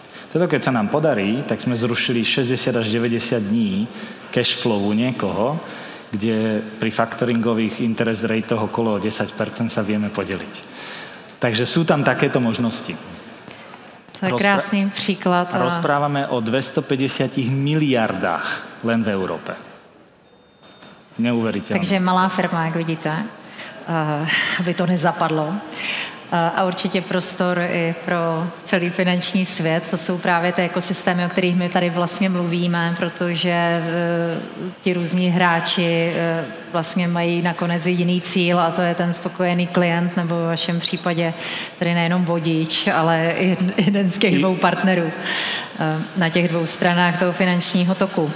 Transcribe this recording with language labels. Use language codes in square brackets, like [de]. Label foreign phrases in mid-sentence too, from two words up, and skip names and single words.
[sk] Toto, keď sa nám podarí, tak sme zrušili 60 až 90 dní [en] cash flowu [sk] niekoho, kde pri faktoringových [en] interest ratech [sk] okolo 10% sa vieme podeliť. Takže sú tam takéto možnosti. [cs] To je krásný příklad. [sk] Rozprávame o 250 miliardách len v Európe. Neuveriteľné. [cs] Takže malá firma, jak vidíte, aby to nezapadlo. A určitě prostor i pro celý finanční svět. To jsou právě ty ekosystémy, o kterých my tady vlastně mluvíme, protože ti různí hráči vlastně mají nakonec jiný cíl a to je ten spokojený klient, nebo v vašem případě tady nejenom vodič, ale i jeden z těch dvou partnerů na těch dvou stranách toho finančního toku.